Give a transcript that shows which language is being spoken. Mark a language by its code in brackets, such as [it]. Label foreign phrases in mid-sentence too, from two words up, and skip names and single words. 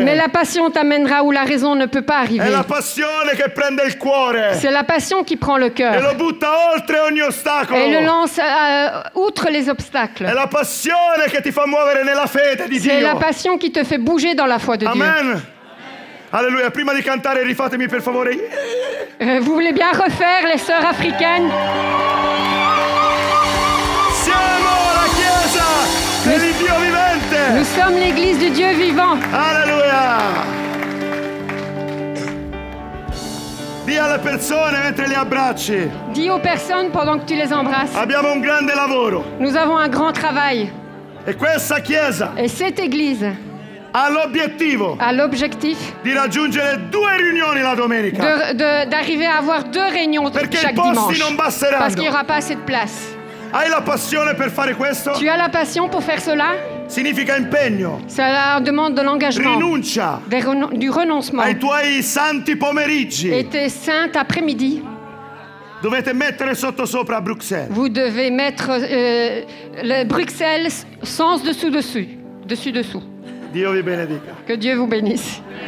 [fr] Mais la passion t'amènera où la raison ne peut pas [it] È [fr] arriver. [it] la passione che prende il cuore [fr] C'est la passion qui prend le [it] e [fr] cœur [it] lo butta oltre ogni ostacolo. [fr] et le lance outre les obstacles. [it] È la passione che ti fa muovere nella fede di [fr] C'est la [it] Dio. [fr] passion qui te fait bouger dans la foi de Dieu. [it] Amen. Alleluia. Prima di cantare rifatemi per favore. [fr] Vous voulez bien refaire les sœurs africaines? [it] Siamo la Chiesa dell'Iddio [fr] Nous [it] vivente. [fr] sommes l'église du Dieu vivant. [it] Alleluia. Dì alle persone mentre le abbracci. [fr] Dis aux personnes pendant que tu les embrasses. [it] Abbiamo un grande lavoro. [fr] Nous avons un grand travail. [it] E questa Chiesa [fr] Et cette église [it] ha l'obiettivo [fr] a l'objectif [it] di raggiungere 2 riunioni la domenica. [fr] d'arriver à avoir 2 réunions [it] Perché [fr] chaque [it] i posti [fr] dimanche. [it] non basteranno. [fr] Parce qu'il n'y aura pas assez de place. [it] Hai la passione per fare questo? [fr] Tu as la passion pour faire cela? [it] Significa impegno, [fr] Cela demande de l'engagement, [it] rinuncia [fr] du renoncement. [it] ai tuoi santi pomeriggi. [fr] Et tes saintes après-midi, [it] Dovete mettere sottosopra a Bruxelles. [fr] vous devez mettre le Bruxelles sens dessous-dessous. Dessus-dessous. [it] Dio vi benedica. [fr] Que Dieu vous bénisse.